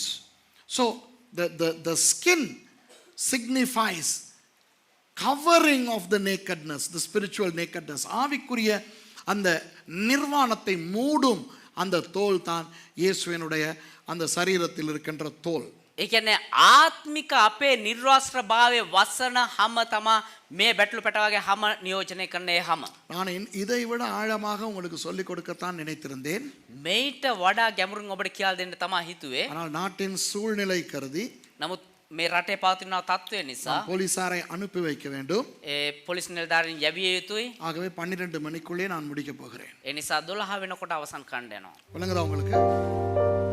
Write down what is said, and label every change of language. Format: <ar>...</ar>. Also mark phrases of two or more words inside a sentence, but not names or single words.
<en>So the skin signifies covering of the nakedness, the spiritual nakedness.</en> <ta>ஆவிக்குரிய அந்த நிர்வாணத்தை மூடும் அந்த தோல் தான் இயேசுவினுடைய அந்த சரீரத்தில் இருக்கின்ற தோல்.</ta> <si>ඒ කියන්නේ ආත්මික අපේ නිර්වාස්ත්‍ර භාවයේ වසන හැම තමා මේ බැටළු පැට වගේ හැම නියෝජනය කරන ඒ හැම.</si> <ta>நான் இதை விட ஆழமாக உங்களுக்கு சொல்லிக் கொடுக்கத்தான் நினைத்திருந்தேன்.</ta> <si>මේට වඩා ගැඹුරින් ඔබට කියලා දෙන්න තමයි හිතුවේ.</si> <ta>ஆனால் நாட்டின் சூழ்நிலை கருதி</ta> <si>නමුත් මේ රටේ පවතින තත්ත්වය නිසා</si> <ta>போலீசாரை அனுப்பி வைக்க வேண்டும்.</ta> <si>ඒ පොලිස් නිලධාරීන් යැවිය යුතුයි.</si> <ta>ஆகவே 12 மணிக்குள்ளே நான் முடிக்க போகிறேன்.</ta> <si>ඒ නිසා 12 වෙනකොට අවසන් කණ්ඩ යනවා.</si> <ta>விளங்குதா உங்களுக்கு?</ta>